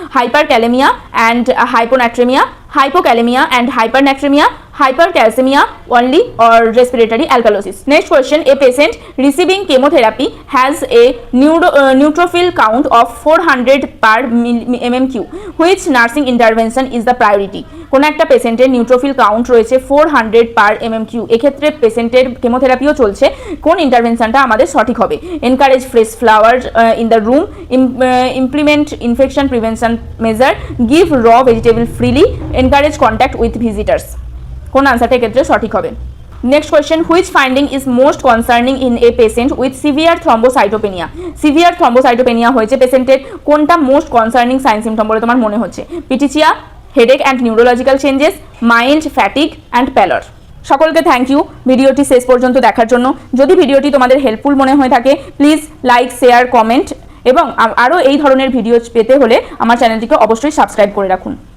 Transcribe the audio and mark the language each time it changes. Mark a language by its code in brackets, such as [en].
[en] Hyperkalemia and hyponatremia, hypokalemia and hypernatremia, hypercalcemia only, or respiratory alkalosis. Next question, a patient receiving chemotherapy has a neutrophil count of 400 per mmQ. Which nursing intervention is the priority? [bn] কোন একটা পেশেন্টের neutrophil count রয়েছে 400 পার mmQ, এক্ষেত্রে পেশেন্টের কেমোথেরাপিও চলছে, কোন ইন্টারভেনশনটা আমাদের সঠিক হবে? [en] Encourage fresh flower in the room, implement infection prevention measure, give raw vegetable freely, encourage contact with visitors. [bn] কোন আনসারটা এক্ষেত্রে সঠিক হবে? [en] Next question, which finding is most concerning in a patient with severe thrombocytopenia? [bn] Severe thrombocytopenia হয়েছে পেশেন্টের, কোনটা most concerning sign symptom বলে তোমার মনে হচ্ছে? [en] Petechiae, headache and neurological changes, mild fatigue and pallor. [bn] সকলকে থ্যাংক ইউ ভিডিওটি শেষ পর্যন্ত দেখার জন্য। যদি ভিডিওটি তোমাদের হেল্পফুল মনে হয়ে থাকে প্লিজ লাইক, শেয়ার, কমেন্ট, এবং আরও এই ধরনের ভিডিও পেতে হলে আমার চ্যানেলটিকে অবশ্যই সাবস্ক্রাইব করে রাখুন।